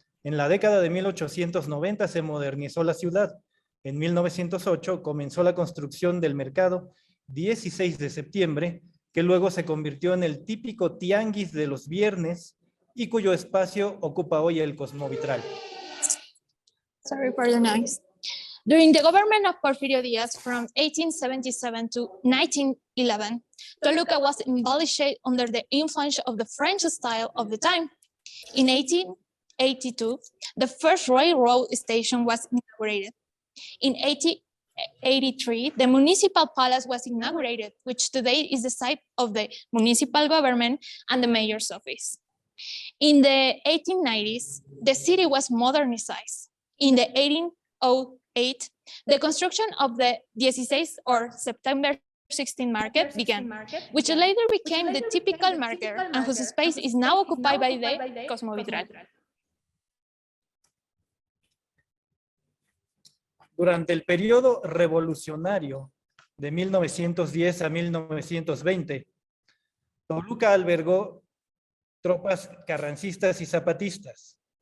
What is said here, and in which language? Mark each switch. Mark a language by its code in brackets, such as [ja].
[es] En la década de 1890 se modernizó la ciudad. En 1908 comenzó la construcción del mercado 16 de septiembre, que luego se convirtió en el típico tianguis de los viernes y cuyo espacio ocupa hoy el Cosmovitral. [en] Sorry for the noise. During the government of Porfirio Díaz from 1877 to 1911, Toluca was embellished under the influence of the French style of the time. In 1882, the first railroad station was inaugurated. In 1883, the municipal palace was inaugurated, which today is the site of the municipal government and the mayor's office. In the 1890s, the city was modernized. In the 1808, the construction of the 16 or September 16 market began, which later became the typical market and whose space is now occupied by the Cosmovitral. [es] Durante el periodo revolucionario de 1910 a 1920, Toluca albergó tropas carrancistas y zapatistas.